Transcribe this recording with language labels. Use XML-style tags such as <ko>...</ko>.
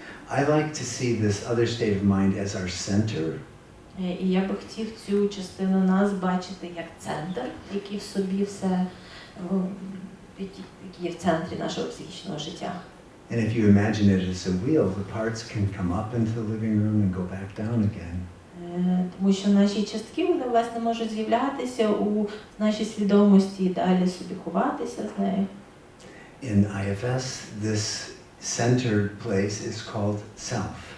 <en>I like to see this other state of mind as our center.</en> <uk>І я би хотів цю частину нас бачити як центр, який в собі все, який є в центрі нашого психічного життя.</uk> <en>And if you imagine it as a wheel, the parts can come up into the living room and go back down again.</en> <uk>Тому що наші частки, вони, власне, можуть з'являтися у нашій свідомості і далі собі ховатися з нею.</uk> <en>In IFS, this centered place is called self.</en>